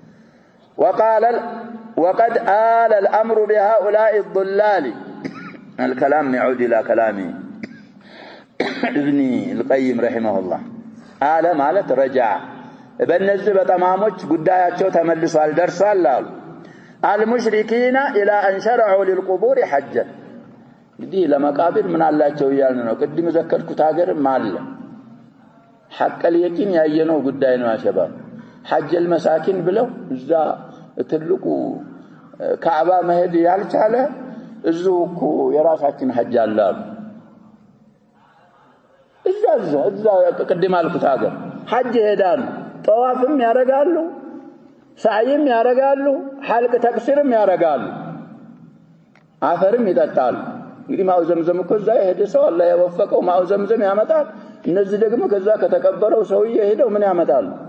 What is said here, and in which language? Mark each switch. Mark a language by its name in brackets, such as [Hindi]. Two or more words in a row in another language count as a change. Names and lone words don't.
[Arabic] وقد آل الأمر بهؤلاء الضلال الكلام يعود إلى كلامه ابن القيم رحمه الله آل مالت رجع [Amharic] በእነዚህ በጠማሞች ጉዳያቸው ተመልሷል ደርሷል አሉ [Arabic] المشركين إلى أن شرعوا للقبور حجا [Amharic] እንግዲህ ለመቃብር ምን አላቸው ይያልን ነው ቅድም ዘከርኩት ሀገርም አለ [Arabic] حق اليقين [Amharic] ያየነው ጉዳይ ነው አሸባብ [Arabic] حج المساكين [Amharic] ብለው እዛ ትልቁ ካዕባ መሄድ ያልቻለ እዚሁ እኮ የራሳችን ሐጅ አለ እዛ ቅድም አልኩት ሀገር ሐጅ ይሄዳሉ ጠዋፍም ያረጋሉ ሳይም ያረጋሉ ሐልቅ ተክሲርም ያረጋሉ አፈርም ይጠጣሉ እንግዲህ [Arabic] ماء زمزم [Amharic] እኮ እዛ የሄደ ሰው አላህ ያወፈቀው [Arabic] ماء زمزم [Amharic] ያመጣል እነዚህ ደግሞ ከዛ ከተቀበረው ሰውዬ ሄደው ምን ያመጣሉ